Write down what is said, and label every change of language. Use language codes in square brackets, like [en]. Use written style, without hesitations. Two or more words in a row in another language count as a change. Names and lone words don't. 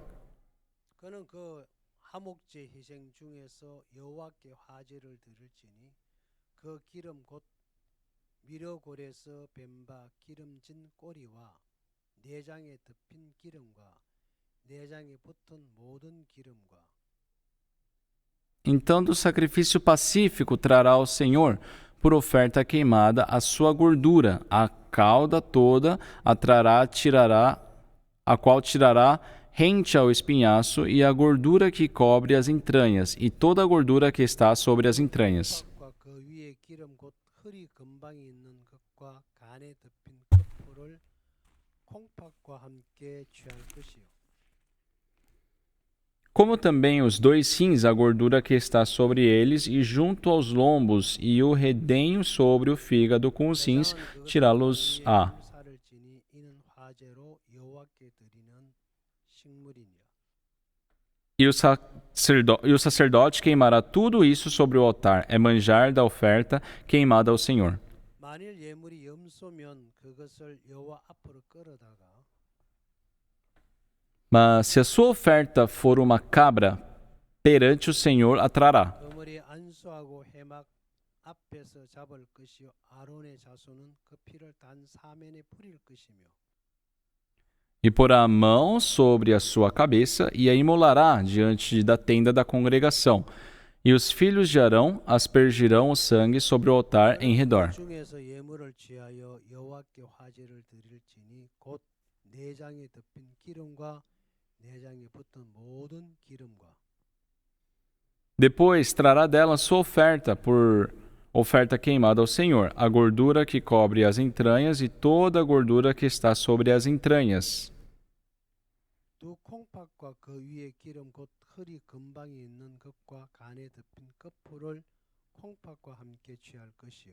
[ko] 그는 그 하목제 희생 중에서 여호와께 화제를 드릴지니 그 기름 곧 미려골에서 뱀바 기름진 꼬리와 내장에 덮인 기름과 내장에 붙은 모든 기름과 [pt] Então do sacrifício pacífico trará ao Senhor, por oferta queimada, a sua gordura, a cauda toda a qual tirará rente ao espinhaço, e a gordura que cobre as entranhas, e toda a gordura que está sobre as entranhas. [ko] 과 그 위에 기름 곧 허리 근방에 있는 것과 간에 덮인 끝풀을 콩팥과 함께 취할 것이요 [pt] Como também os dois rins, a gordura que está sobre eles, e junto aos lombos, e o redenho sobre o fígado com os rins, tirá-los-á. [ko] 사를지니 이는 화제로 여호와께 드리는 식물이니라. [pt] E o sacerdote queimará tudo isso sobre o altar, é manjar da oferta queimada ao Senhor. [ko] 만일 예물이 염소면 그것을 여호와 앞으로 끌어다가 [pt] Mas se a sua oferta for uma cabra, perante o Senhor a trará. [ko] 그 머리에 안수하고 회막 앞에서 잡을 것이요 아론의 자손은 그 피를 단 사면에 뿌릴 것이며 [pt] E porá a mão sobre a sua cabeça e a imolará diante da tenda da congregação. E os filhos de Arão aspergirão o sangue sobre o altar em redor. [ko] 중에서 예물을 취하여 여호와께 화제를 드릴지니 곧 내장에 덮인 기름과 내장에 붙은 모든 기름과 [pt] Depois trará dela sua oferta por oferta queimada ao Senhor, a gordura que cobre as entranhas e toda a gordura que está sobre as entranhas. [ko] 두 콩팥과 그 위에 기름 곧 허리 근방에 있는 것과 간에 덮인 끝풀을 콩팥과 함께 취할 것이요.